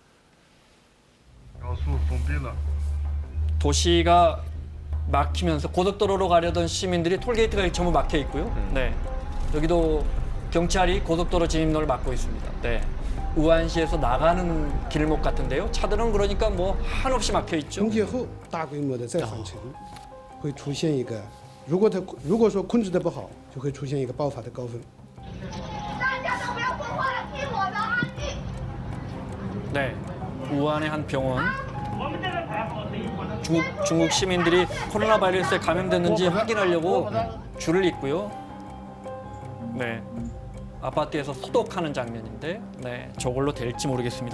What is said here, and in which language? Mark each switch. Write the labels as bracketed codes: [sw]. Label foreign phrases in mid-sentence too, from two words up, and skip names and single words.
[ko] 도시가 막히면서 고속도로로 가려던 시민들이 톨게이트가 전부 막혀 있고요. 네, 여기도 경찰이 고속도로 진입로를 막고 있습니다. 네, 우한시에서 나가는 길목 같은데요. 차들은 그러니까 뭐 한없이 막혀 있죠. [zh] 春节后大规模的再返程，会出现一个，如果说控制的不好，就会出现一个爆发的高峰。大家都不要说话了，听我的，安静。 [ko] 네, 우한의 한 병원. 중국 시민들이 코로나 바이러스에 감염됐는지 확인하려고 줄을 잇고요. 네, 아파트에서 소독하는 장면인데, 네, 저걸로 될지 모르겠습니다.